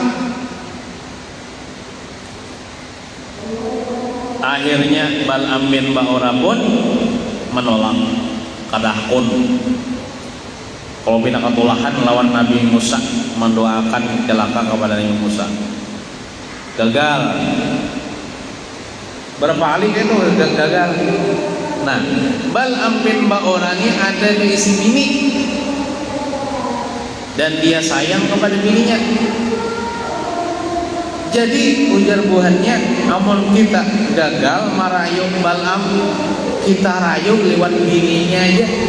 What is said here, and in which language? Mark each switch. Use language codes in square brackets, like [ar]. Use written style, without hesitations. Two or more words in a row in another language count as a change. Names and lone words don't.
[id] Akhirnya Bal'am bin Ba'ura pun menolak, [bjn] kadahkun kalau bina ketulahan lawan Nabi Musa, [id] mendoakan celaka kepada Nabi Musa. Gagal. Berapa kali itu gagal. Nah, Bal'am bin Ba'ura ini ada isi bini dan dia sayang kepada bininya. Jadi ujar buhannya, amun kita gagal merayu Bal'am, kita rayu lewat bininya aja.